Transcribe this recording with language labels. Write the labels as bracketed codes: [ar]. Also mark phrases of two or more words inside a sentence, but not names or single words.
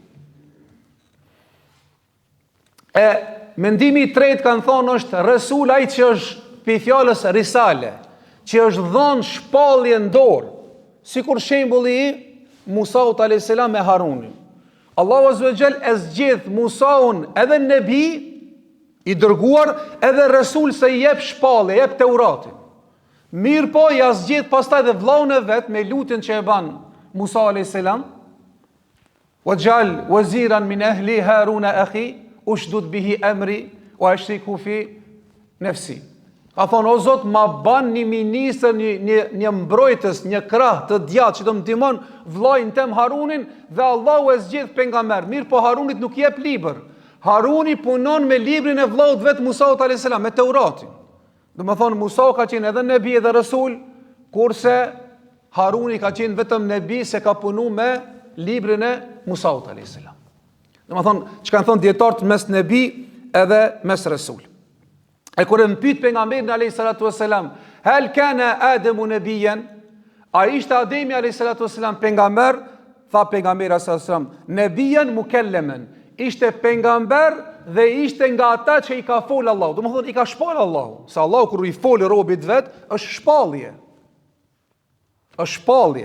[sq] E mendimi i tretë kanë thonë është rasul ai që është pi fjalës risale, që është dhënë shpallje në dorë, sikur shembulli i Musaut a.s. me Harunin. Allahu [ar] عز وجل [sq] e zgjedh Musaun edhe nebi, i dërguar, edhe rasul se i jep shpallje, jep Teuratin. Mirë po, ja zgjedh pastaj dhe vllaun e vet me lutjen që e ban Musa a.s. [ar] واجعل وزيرا من أهلي هارون أخي اشدد به أمري وأشرك في نفسي. Ka thonë, o Zot, ma ban një ministër, një mbrojtës, një krah të djathtë që do më ndihmon vllajin tem Harunin, dhe Allahu e zgjedh pejgamber. Mirë po, Harunit nuk jep libër. Haruni punon me librin e vllaut vet Musaut a.s. me Teuratin. Do më thonë, Musa ka qenë edhe nebi edhe rasul, kurse Haruni ka qenë vetëm nebi se ka punu me librin e Musaut a.s. Do më thonë, që kanë thonë dietarët mes nebi edhe mes rasul. E kur e mpyet pejgamberin عليه الصلاة والسلام هل كان آدم نبيا? A ishte Ademi عليه الصلاة والسلام pejgamber? Tha pejgamberi عليه الصلاة والسلام, نبيا مكلما. Ishte pejgamber dhe ishte nga ata që i ka fol Allahu. Do të thotë i ka shpall Allahu. Sa Allahu kur i fol robit vet, është shpallje. Është shpallje.